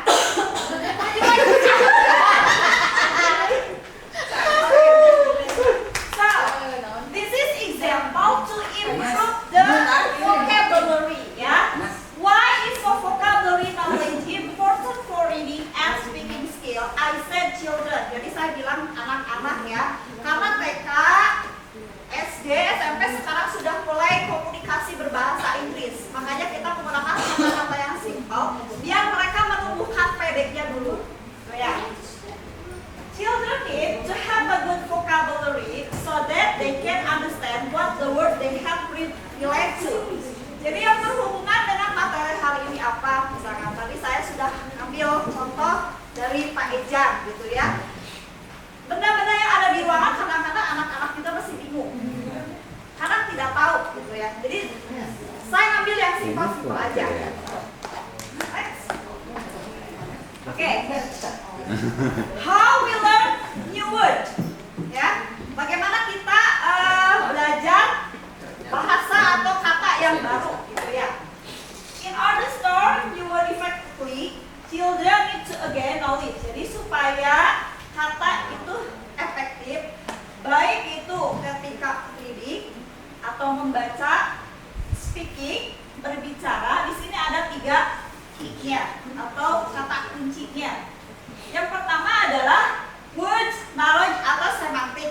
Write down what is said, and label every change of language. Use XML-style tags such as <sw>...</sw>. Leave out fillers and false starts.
<en>Would you like to- So, this is example to improve the vocabulary, ya. Why is vocabulary knowledge important for reading and speaking skill? I said children,</en> <id>jadi saya bilang anak-anak ya. Karena TK, SD, SMP sekarang sudah mulai komunikasi berbahasa Inggris. Makanya kita menggunakan kata-kata yang simple biar mereka menumbuhkan pedeknya dulu. So, ya.</id> <en>Children need to have a good vocabulary so that they can understand what the word they have relate to.</en> <id>Jadi yang berhubungan dengan materi hari ini apa? Misalkan tadi saya sudah ambil contoh dari Pak Ejang gitu ya. Benda-benda yang ada di ruangan kadang-kadang anak-anak kita masih bingung. Karena tidak tahu gitu ya. Jadi saya ambil yang simpel-simpel aja. Next. Oke.</id> <en>How we learn new word, ya?</en> <id>Bagaimana kita belajar bahasa atau kata yang baru, gitu ya?</id> <en>In order to learn new word effectively, children need to again knowledge.</en> <id>Jadi supaya kata itu efektif, baik itu ketika reading atau membaca, speaking, berbicara. Di sini ada 3 key-nya atau kata kuncinya. Yang pertama adalah words, knowledge atau semantik.</id>